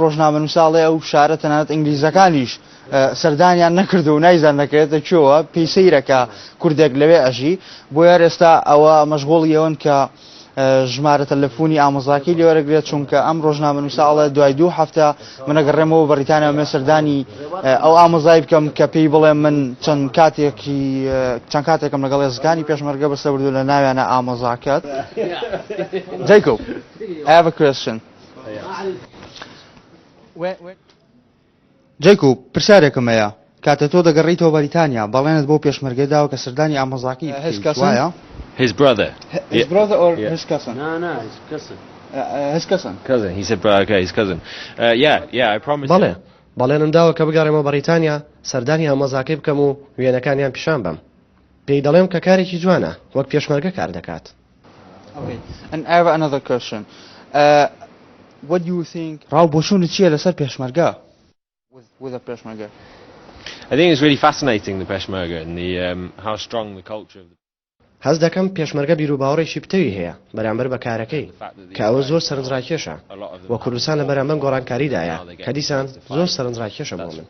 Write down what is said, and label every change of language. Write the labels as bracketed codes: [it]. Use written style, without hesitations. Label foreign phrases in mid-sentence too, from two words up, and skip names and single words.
[ckb] ڕۆژنامەنووساڵێ ئەو شارە تەنانەت ئینگلیزەکانیش سەردانیان نەکردو و نایزان نەکرێتە کوێوە پێی سەیرەکە کوردێک لەوێ ئەژی بۆیە ئێستا ئەوە مەشغوڵی ئەوەن کە ژمارە تەلەفۆنی ئامۆزاکەی لێوەرەگرێت چونکە ئەم ڕۆژنامەنووساڵە دوای 2 هەفتە منەگەڕێمەوە بەریتانیا مێ سەردانی ئەو ئامۆزای بکەم کە پێی بڵێ من چەند کاتێکم لەگەڵ هێزەکانی پێشمەرگە بەستە بردو لە ناویانە ئامۆزاکەت. [en] Jacob, I have a question. Jacob, [ckb] پرسیارێکم هەیە. کاتە تۆ دەگەڕیتەوە بەریتانیا بەڵێنت بۆ پێشمەرگە داوە کە سەردانی ئامۆزاکەی وایە؟ [en] His brother. His brother or his cousin? No, his cousin. His cousin. Cousin. He said, okay, his cousin. Yeah, I promised [ckb] بەڵێ [en] him. [ckb] بەڵێنم داوە کە بگەڕێمەوە بەریتانیا سەردانی ئامۆزاکەی بکەم و وێنەکانیان پیشان بم. پێی دەڵێم کە کارێکی جوانە وەک پێشمەرگە کار دەکات. [en] Okay. And I have another question. What do you think? [ckb] ڕاو بۆچوونت چییە لەسەر پێشمەرگە؟ [en] With a پێشمەرگە. I think it's really fascinating, the Peshmerga, and how strong the culture of the [ckb] هەز دەکەم پێشمەرگە بیر و باوەڕێکی پتەوی هەیە بەرامبەر بە کارەکەی کە ئەوە زۆر سەرنجڕاکێشە وە کوردستان لە بەرامبەر گۆڕانکاریدایە کە دیسان زۆر سەرنجڕاکێشە بۆ من.